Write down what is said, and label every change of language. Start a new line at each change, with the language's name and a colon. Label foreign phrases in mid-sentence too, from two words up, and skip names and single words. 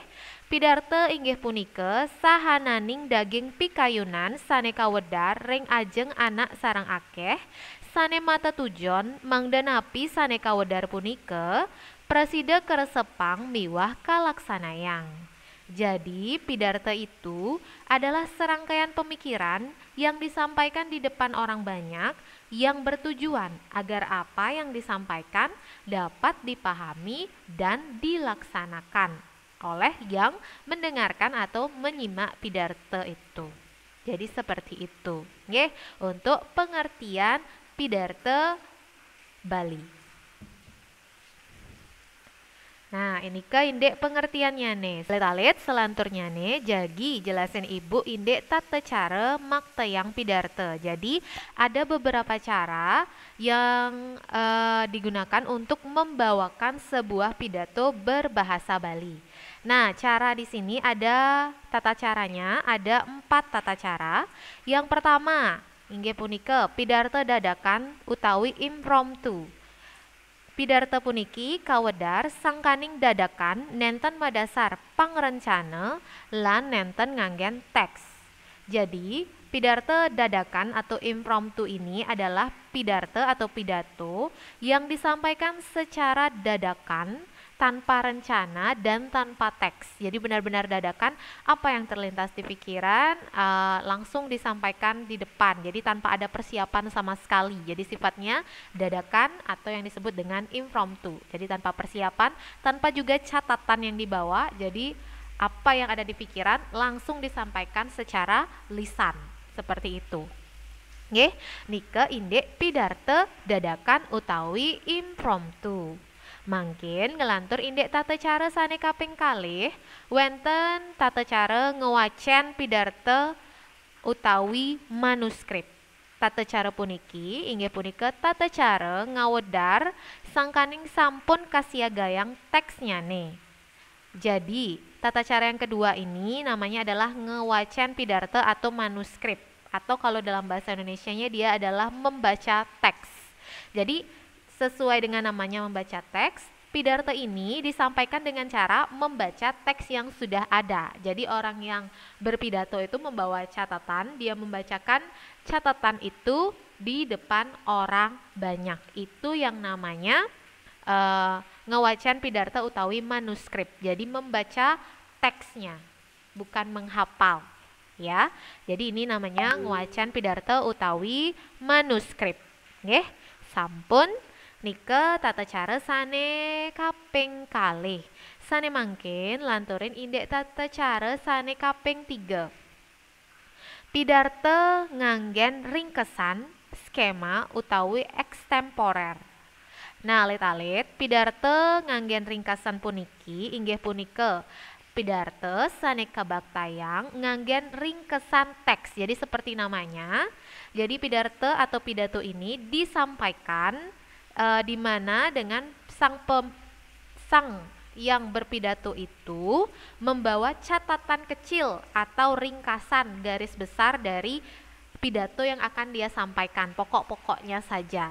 Balinese: Pidarte inggih punika sahananing daging pikayunan sane kawedar ring ajeng anak sarang akeh sane mata tujon mangdanapi sane kawedar punika presida keresepang miwah kalaksanayang.
Indonesian: Jadi pidarte itu adalah serangkaian pemikiran yang disampaikan di depan orang banyak yang bertujuan agar apa yang disampaikan dapat dipahami dan dilaksanakan oleh yang mendengarkan atau menyimak pidarte itu. Jadi seperti itu, nggih, untuk pengertian pidarte Bali. Nah, ini ke indek pengertiannya nih.
Balinese: Alit-alit selanturnya nih, jagi jelasin Ibu indek tata cara maktayang pidarte.
Indonesian: Jadi ada beberapa cara yang digunakan untuk membawakan sebuah pidato berbahasa Bali. Nah, cara di sini ada tata caranya, ada 4 tata cara. Yang pertama,
Balinese: inggih punika pidarte dadakan utawi impromptu. Pidarte puniki kawedar sangkaning dadakan nenten madasar pangrencana lan nenten nganggen teks.
Indonesian: Jadi, pidarte dadakan atau impromptu ini adalah pidarte atau pidato yang disampaikan secara dadakan tanpa rencana dan tanpa teks. Jadi benar-benar dadakan apa yang terlintas di pikiran langsung disampaikan di depan. Jadi tanpa ada persiapan sama sekali. Jadi sifatnya dadakan atau yang disebut dengan impromptu. Jadi tanpa persiapan, tanpa juga catatan yang dibawa. Jadi apa yang ada di pikiran langsung disampaikan secara lisan. Seperti itu.
Balinese: Nggih, nike indek pidarte dadakan utawi impromptu. Mangkin ngelantur indek tata cara sane kaping kalih wenten tata cara ngewacen pidarte utawi manuskrip. Tata cara puniki inggih punika tata cara ngawedar sangkaning sampun kasiagayang teksnya nih.
Indonesian: Jadi tata cara yang kedua ini namanya adalah
Balinese: ngewacen pidarte
Indonesian: atau manuskrip, atau kalau dalam bahasa Indonesianya dia adalah membaca teks. Jadi sesuai dengan namanya membaca teks, pidarte ini disampaikan dengan cara membaca teks yang sudah ada. Jadi orang yang berpidato itu membawa catatan, dia membacakan catatan itu di depan orang banyak. Itu yang namanya
Balinese: ngewacan pidarte utawi manuskrip.
Indonesian: Jadi membaca teksnya, bukan menghafal. Ya, jadi ini namanya
Balinese: ngewacan pidarte utawi manuskrip. Nggih, sampun. Nike tata cara sane kaping kalih. Sane mangkin lanturin indek tata cara sane kaping 3. Pidarte nganggen ringkesan, skema utawi ekstemporer. Nah, alit-alit pidarte nganggen ringkasan puniki inggih punika pidarte saneka baktayang nganggen ringkesan teks.
Indonesian: Jadi seperti namanya. Jadi pidarte atau pidato ini disampaikan di mana dengan sang yang berpidato itu membawa catatan kecil atau ringkasan garis besar dari pidato yang akan dia sampaikan, pokok-pokoknya saja.